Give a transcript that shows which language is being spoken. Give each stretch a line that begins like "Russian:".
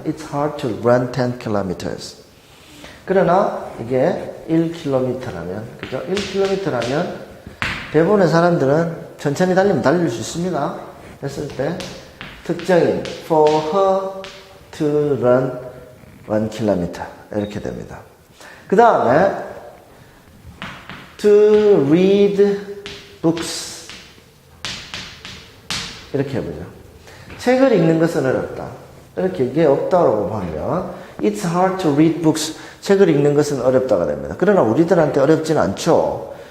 English: It's hard to run 10 kilometers.
Korean: 그러나 이게 1km라면, 그죠? 1km라면 대부분의 사람들은 천천히 달리면 달릴 수 있습니다. 했을 때 특정인
English: for her to run 1km
Korean: 이렇게 됩니다. 그 다음에
English: to read books
Korean: 이렇게 해보죠. 책을 읽는 것은 어렵다. 이렇게 이게 없다고 하면
English: It's hard to read books.
Korean: 책을 읽는 것은 어렵다가 됩니다. 그러나 우리들한테 어렵진 않죠.